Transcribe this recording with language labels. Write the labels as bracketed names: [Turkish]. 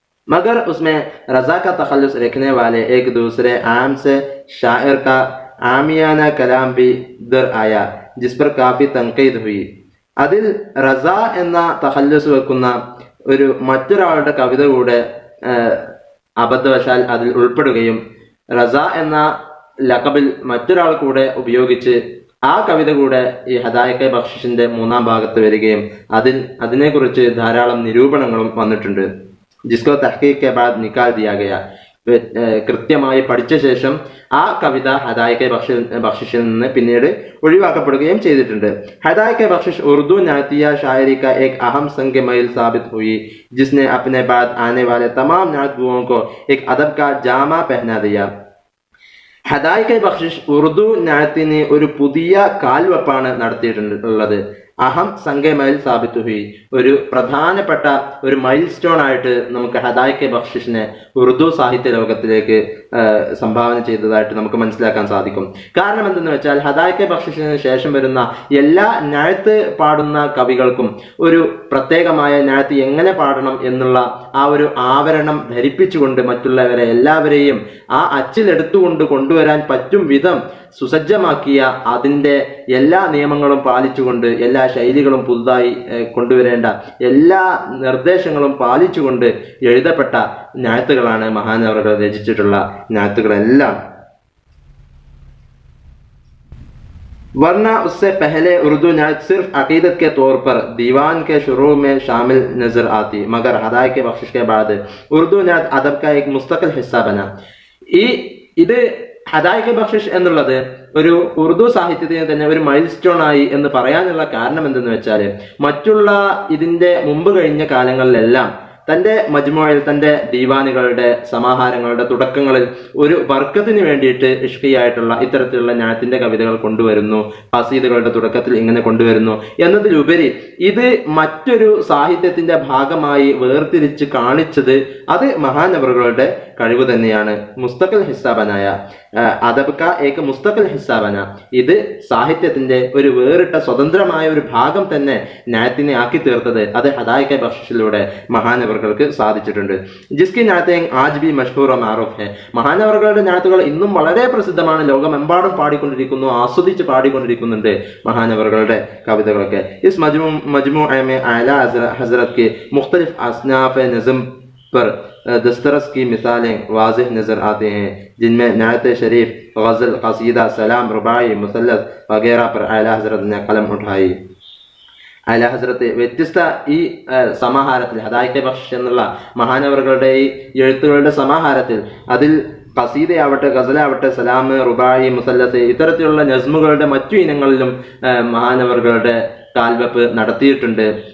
[Hindi] मगर उसमें रजा का तखल्लुस रखने वाले एक दूसरे आम से शायर का आमियाना कलाम भी दर आया जिस पर काफ़ी तनकीद हुई. [Malayalam] അതിൽ റസ എന്ന തഖല്ലുസ് വെക്കുന്ന ഒരു മറ്റൊരാളുടെ കവിത കൂടെ അബദ്ധവശാൽ അതിൽ ഉൾപ്പെടുകയും റസ എന്ന ലഖബിൽ മറ്റൊരാൾ കൂടെ ഉപയോഗിച്ച് ആ കവിത കൂടെ ഈ ഹദായക്കെ ബഖ്ഷിഷിന്റെ 3ാം ഭാഗത്ത് വരികയും അതിനെക്കുറിച്ച് ധാരാളം നിരൂപണങ്ങളും വന്നിട്ടുണ്ട്. [Hindi] ജിസ്കോ തഹ്ഖീഖ് കെ ബാദ് നിക്കാൽ ദിയാ ഗയാ. [Malayalam] കൃത്യമായി പഠിച്ച ശേഷം ആ കവിത ഹദായക്കെ ബഖ്ഷിഷിൽ നിന്ന് പിന്നീട് ഒഴിവാക്കപ്പെടുകയും ചെയ്തിട്ടുണ്ട്. [Hindi] ഹദായക്കെ ബഖ്ഷിഷ് ഉर्दू नातिया शायरी का एक अहम संग मील साबित हुई जिसने अपने बाद आने वाले तमाम नातगुओं को एक अदब का जामा पहना दिया. [Malayalam] ഹദായക്കെ ബഖ്ഷിഷ് ഉറുദു നാത്തിന് ഒരു പുതിയ കാൽവെപ്പാണ് നടത്തിയിട്ടുള്ളത്. [Hindi] അഹം സംഗ മൈൽ സാബിത്ത് ഹുയി, [Malayalam] ഒരു പ്രധാനപ്പെട്ട ഒരു മൈൽ സ്റ്റോൺ ആയിട്ട് നമുക്ക് ഹദായക്കെ ബഖ്ഷിഷിനെ ഉറുദു സാഹിത്യ ലോകത്തിലേക്ക് സംഭാവന ചെയ്തതായിട്ട് നമുക്ക് മനസ്സിലാക്കാൻ സാധിക്കും. കാരണം എന്തെന്ന് വെച്ചാൽ ഹദായക്കെ ബഖ്ഷിഷിന് ശേഷം വരുന്ന എല്ലാ നാഴത്ത് പാടുന്ന കവികൾക്കും ഒരു പ്രത്യേകമായ നാഴത്ത് എങ്ങനെ പാടണം എന്നുള്ള ആ ഒരു ആവരണം ധരിപ്പിച്ചുകൊണ്ട് മറ്റുള്ളവരെ എല്ലാവരെയും ആ അച്ചിലെടുത്തുകൊണ്ട് കൊണ്ടുവരാൻ പറ്റും വിധം സുസജ്ജമാക്കിയ, അതിൻ്റെ എല്ലാ നിയമങ്ങളും പാലിച്ചുകൊണ്ട് എല്ലാ ശൈലികളും പുതുതായി കൊണ്ടുവരേണ്ട എല്ലാ നിർദ്ദേശങ്ങളും പാലിച്ചുകൊണ്ട് എഴുതപ്പെട്ട നാഴത്തുകളാണ് മഹാനവറുകൾ രചിച്ചിട്ടുള്ള നാഴത്തുകളെല്ലാം. [Hindi] वरना उससे पहले उर्दू नात सिर्फ अकीदत के तौर पर दीवान के शुरू में शामिल नजर आती, मगर हदायके बख्शिश के बाद उर्दू नात अदब का एक मुस्तकिल हिस्सा बना. [Malayalam] ഇത് ഹദായക്കെ ബഖ്ഷിഷ് എന്നുള്ളത് ഒരു ഉറുദു സാഹിത്യത്തിന് തന്നെ ഒരു മൈൽ സ്റ്റോൺ ആയി എന്ന് പറയാനുള്ള കാരണം എന്തെന്ന് വെച്ചാൽ മറ്റുള്ള ഇതിന്റെ മുമ്പ് കഴിഞ്ഞ കാലങ്ങളിലെല്ലാം തൻ്റെ മജ്മുഅയിൽ, തൻ്റെ ദീവാനുകളുടെ സമാഹാരങ്ങളുടെ തുടക്കങ്ങളിൽ ഒരു ബർക്കത്തിന് വേണ്ടിയിട്ട് ഇഷ്കിയായിട്ടുള്ള ഇത്തരത്തിലുള്ള നാത്തിന്റെ കവിതകൾ കൊണ്ടുവരുന്നു, ഖസീദകളുടെ തുടക്കത്തിൽ ഇങ്ങനെ കൊണ്ടുവരുന്നു എന്നതിലുപരി ഇത് മറ്റൊരു സാഹിത്യത്തിന്റെ ഭാഗമായി വേർതിരിച്ച് കാണിച്ചത് അത് മഹാനവറുകളുടെ കഴിവ് തന്നെയാണ്. [Hindi] മുസ്തഖൽ ഹിസാബനായ അദബ് കാ ഏക മുസ്തഖൽ ഹിസാബന, [Malayalam] ഇത് സാഹിത്യത്തിന്റെ ഒരു വേറിട്ട സ്വതന്ത്രമായ ഒരു ഭാഗം തന്നെ നാത്തിനെ ആക്കി തീർത്തത് അത് ഹദായക്കെ ബഖ്ഷിഷിലൂടെ മഹാനവറുകൾക്ക് സാധിച്ചിട്ടുണ്ട്. [Hindi] ജിസ്കി നാത്തെ ആജ് ബി മഷ്ഹൂർ മാറൂഫ് ഹെ, [Malayalam] മഹാനവറുകളുടെ നാത്തുകൾ ഇന്നും വളരെ പ്രസിദ്ധമാണ്, ലോകമെമ്പാടും പാടിക്കൊണ്ടിരിക്കുന്നു, ആസ്വദിച്ച് പാടിക്കൊണ്ടിരിക്കുന്നുണ്ട് മഹാനവറുകളുടെ കവിതകളൊക്കെ. [Hindi] ഇസ് മജ്മുഅ में आला हजरत के मुख्तलिफ असनाफ नज़म पर दस्तरस की मिसालें वाज़िह नज़र आते हैं, जिनमें नात शरीफ, गज़ल, क़सीदा, सलाम, रुबाई, मुसल्लस वगैरह पर आला हजरत ने कलम उठाई. [Malayalam] ആല ഹസ്രത്ത് വ്യത്യസ്ത ഈ സമാഹാരത്തിൽ ഹദായക്കെ ബഖ്ഷിഷ് എന്നുള്ള മഹാനവറുകളുടെ ഈ എഴുത്തുകളുടെ സമാഹാരത്തിൽ അതിൽ ഖസീദയാവട്ടെ, ഗസലാവട്ടെ, സലാം, റുബായി, മുസല്ലസ് ഇത്തരത്തിലുള്ള നസ്മുകളുടെ മറ്റു ഇനങ്ങളിലും മഹാനവറുകളുടെ കാൽവെപ്പ് നടത്തിയിട്ടുണ്ട്.